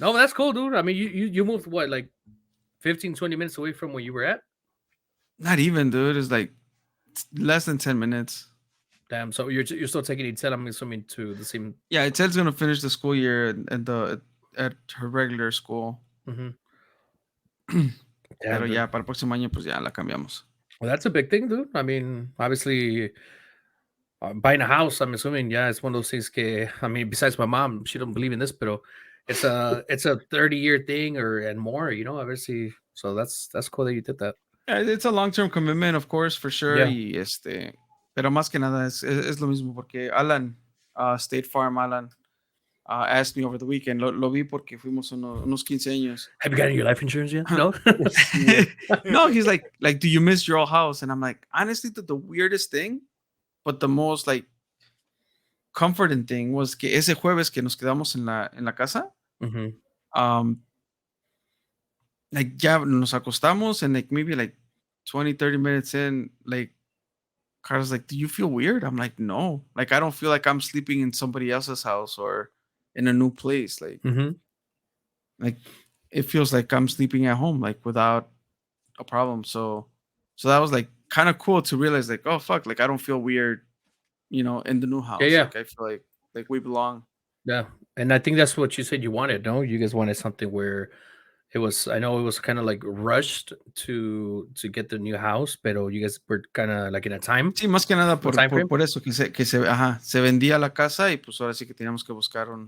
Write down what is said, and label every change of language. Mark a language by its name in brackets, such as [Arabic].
[English] No, that's cool, dude. I mean, you moved, what, like 15, 20 minutes away from where you were at? Not even, dude. It's like less than 10 minutes. Damn. So you're still taking Itzel, I'm assuming, to the same. Yeah, Itzel's gonna finish the school year at her regular school. Mm-hmm. [Spanish] Pero ya para el próximo año, pues ya la cambiamos. [English] Well, that's a big thing, dude. I mean, obviously, buying a house, I'm assuming, yeah, it's one of those things. I mean, besides my mom, she don't believe in this, but it's a 30-year thing and more, obviously. So that's cool that you did that. Yeah, it's a long-term commitment, of course, for sure. Yeah. [Spanish] Y pero más que nada es lo mismo porque Alan, State Farm Alan, [English] asked me over the weekend. [Spanish] Lo vi porque fuimos unos 15 años. [English] Have you gotten your life insurance yet? No. No, he's like, do you miss your old house? And I'm like, honestly, the weirdest thing, but the most like comforting thing was [Spanish] que ese jueves que nos quedamos en la casa, [English] like [Spanish] ya nos acostamos [English] and like maybe like 20-30 minutes in, like Carla's like, do you feel weird? I'm like, no. Like, I don't feel like I'm sleeping in somebody else's house or in a new place. Like, like it feels like I'm sleeping at home, like without a problem. So that was like kind of cool to realize, like, oh fuck, like I don't feel weird, in the new house. Yeah. Like I feel like we belong. Yeah, and I think that's what you said you wanted. No, you guys wanted something where I know it was kind of like rushed to get the new house, pero you guys were kind of like in a time. [Spanish] Sí, más que nada por eso que se vendía la casa y pues ahora sí que teníamos que buscar